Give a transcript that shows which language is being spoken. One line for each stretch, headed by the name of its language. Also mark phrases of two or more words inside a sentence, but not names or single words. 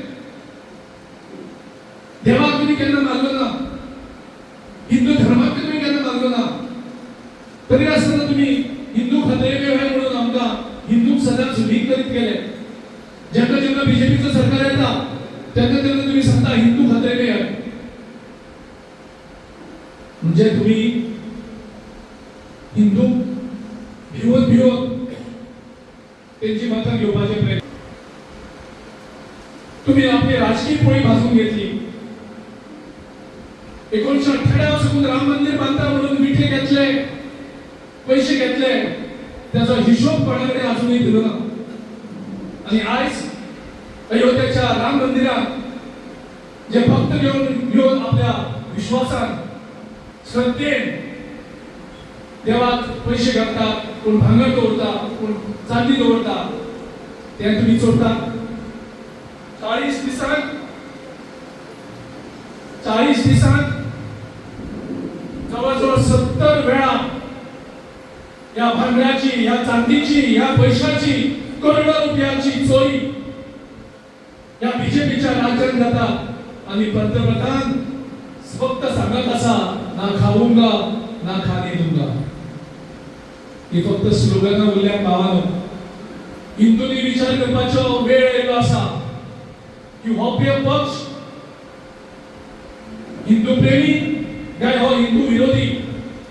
Konkani: देवाक तुम्ही केन्ना मानलो ना, हिंदू धर्माक तुम्ही केन्ना मानलो ना. तरी आसतना तुम्ही हिंदू
Hindi: खतरे में
Konkani: म्हणून आमकां हिंदूक सदांच लीक करीत गेले. जेन्ना जेन्ना बीजेपीचं सरकार येता तेन्ना तेन्ना तुम्ही सांगता हिंदू
Hindi: खतरे में आहे.
Konkani: म्हणजे तुम्ही हिंदू भिवून त्यांची मतं घेवपाचे प्रयत्न. तुम्ही आपली राजकीय पोळी भाजून घेतली. 1998 साकून राम मंदिर बांधता म्हणून विखे घेतले, पैसे घेतले, त्याचा हिशोब कोणाकडे अजूनही दिलो ना. आणि आज अयोध्येच्या राम मंदिरात जे भक्त घेऊन आपल्या विश्वासान श्रद्धेन देवाक पैसे घालतात, कोण भांगर दवरता, कोण चांदी दवरता, ते तुम्ही चोरता. 40 दिसांत जवळजवळ 70 वेळा या भांगराची, या चांदीची, या पैशाची, करोडो रुपयाची चोरी या बीजेपीच्या राज्यात जाता. आणि पंतप्रधान फक्त सांगत असा,
Hindi: ना खाऊंगा ना खाने दूंगा.
Konkani: ही फक्त स्लोगन उरल्या पावानो. हिंदूंनी विचार करपाचो वेळ येयलो आसा की हो पक्ष हिंदू प्रेमी काय हो हिंदू विरोधी.